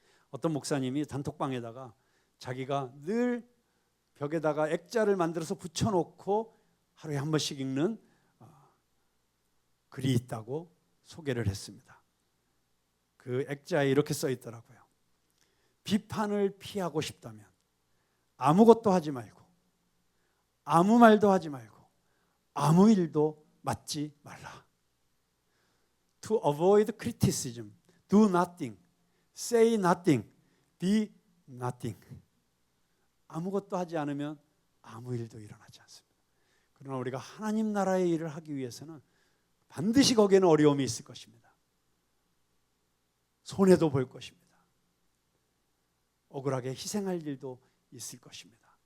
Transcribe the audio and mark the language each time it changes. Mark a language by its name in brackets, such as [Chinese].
[Korean] 어떤 목사님이 단톡방에다가 자기가 늘 벽에다가 액자를 만들어서 붙여놓고 하루에 한 번씩 읽는 글이 있다고 소개를 했습니다. 그 액자에 이렇게 써 있더라고요. 비판을 피하고 싶다면 아무것도 하지 말고 아무 말도 하지 말고 아무 일도 맡지 말라. [English] To avoid criticism, do nothing, say nothing, be nothing. [Korean] 아무것도 하지 않으면 아무 일도 일어나지 않습니다. 그러나 우리가 하나님 나라의 일을 하기 위해서는 반드시 거기에는 어려움이 있을 것입니다. 손해도 볼 것입니다. 억울하게 희생할 일도 있을 것입니다.